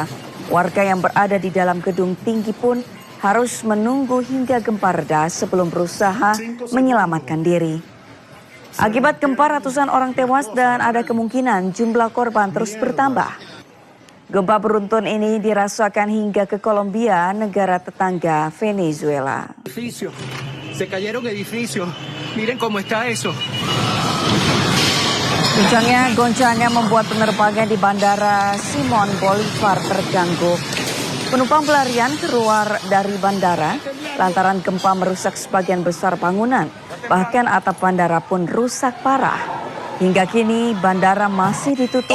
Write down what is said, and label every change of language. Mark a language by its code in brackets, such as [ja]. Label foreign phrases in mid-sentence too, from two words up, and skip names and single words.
[id] Warga yang berada di dalam gedung tinggi pun harus menunggu hingga gempa reda sebelum berusaha menyelamatkan diri. Akibat gempa ratusan orang tewas dan ada kemungkinan jumlah korban terus bertambah. Gempa beruntun ini dirasakan hingga ke Kolombia, negara tetangga Venezuela. [es] Se cayeron edificios. Miren cómo está eso. [id] Goncangan membuat penerbangan di Bandara Simon Bolivar terganggu. Penumpang pelarian keluar dari bandara lantaran gempa merusak sebagian besar bangunan. Bahkan atap bandara pun rusak parah. Hingga kini bandara masih ditutup.